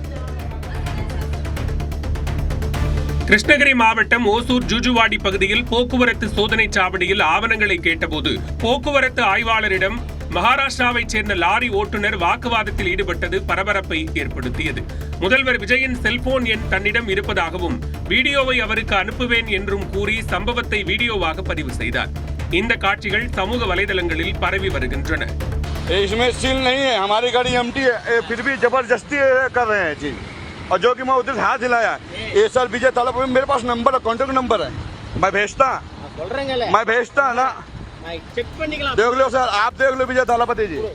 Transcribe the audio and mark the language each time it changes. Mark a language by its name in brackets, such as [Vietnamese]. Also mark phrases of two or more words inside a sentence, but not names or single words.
[Tamil] கிருஷ்ணகிரி மாவட்டம் ஓசூர் ஜூஜுவாடி பகுதியில் போக்குவரத்து சோதனை சாவடியில் ஆவணங்களை கேட்டபோது போக்குவரத்து ஆய்வாளரிடம் மகாராஷ்டிராவைச் சேர்ந்த லாரி ஓட்டுநர் வாக்குவாதத்தில் ஈடுபட்டது பரபரப்பை ஏற்படுத்தியது. முதல்வர் விஜயின் செல்போன் எண் தன்னிடம் இருப்பதாகவும் வீடியோவை அவருக்கு அனுப்புவேன் என்றும் கூறி சம்பவத்தை வீடியோவாக பதிவு செய்தார். இந்த காட்சிகள் சமூக வலைதளங்களில் பரவி வருகின்றன. [Hindi] इसमें सील नहीं है, हमारी गाड़ी एम्प्टी है, फिर भी जबरदस्ती कर रहे हैं चीज, और जो कि मैं उधर हाथ हिलाया ये सर विजय तालाब में मेरे पास नंबर है, [English] contact number [Hindi] है, मैं भेजता ना, देख लो सर, आप देख लो विजय तालापति जी।